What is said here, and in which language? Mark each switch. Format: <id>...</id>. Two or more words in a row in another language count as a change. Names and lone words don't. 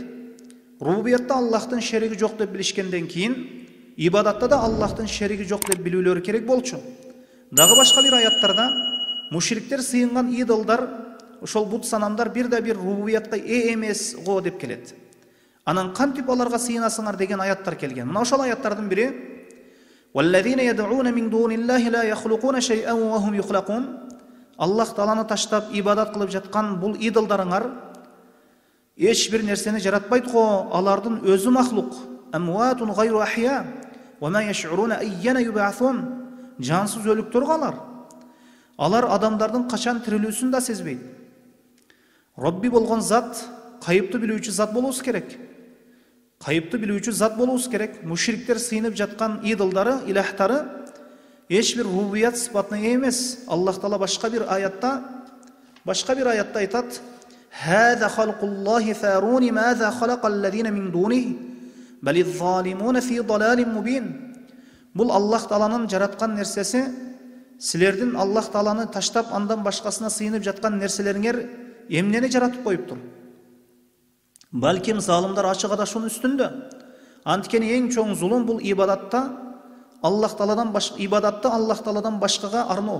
<ky>Рубубиятта Аллахтын шериги жок деп билишкенден кийин, ибадатта да Аллахтын шериги жок деп билүүлөрү керек болчу. Дагы башка бир аяттарда мушриктер сыйынган идолдар, ошол бут санамдар бир рубубиятка ээ эмес го деп келет. Анан кантип аларга сыйынасыңар деген аяттар келген. Мына ошол аяттардын бири:</ky> <ar>"والذين يدعون من دون الله لا يخلقون شيئا وهم يخلقون."</ar> <ky>Аллах Тааланы таштап ибадат кылып жаткан бул идолдарыңар эч бир нерсени жаратпайт го, алардын өзү махлук.</ky> <ar>أموات غير أحياء وما يشعرون أيان يبعثون.</ar> <ky>Жансыз өлүктөр алар. Алар адамдардын качан тирилүүсүн да сезбейт. Робби болгон зат, кайыпты билүүчү зат болуусу керек. Кайыпты билүүчү зат болуусу керек. Мушриктер сыйынып жаткан идолдары, илахтары эч бир рубубият сыпатына эмес. Аллах Таала башка бир аятта айтат:</ky> <ar>"هذا خلق الله فأروني ماذا خلق الذين من دونه بل الظالمون في ضلال مبين."</ar> <ky>Бул Аллах Тааланын жараткан нерсеси, силердин Аллах Тааланы таштап андан башкасына сыйынып жаткан нерселериңер эмнени жаратып коюптур? Балким залымдар ачык адашуунун үстүндө. Анткени эң чоң зулум бул ибадатта Аллах Тааладан башкага арноо.</ky>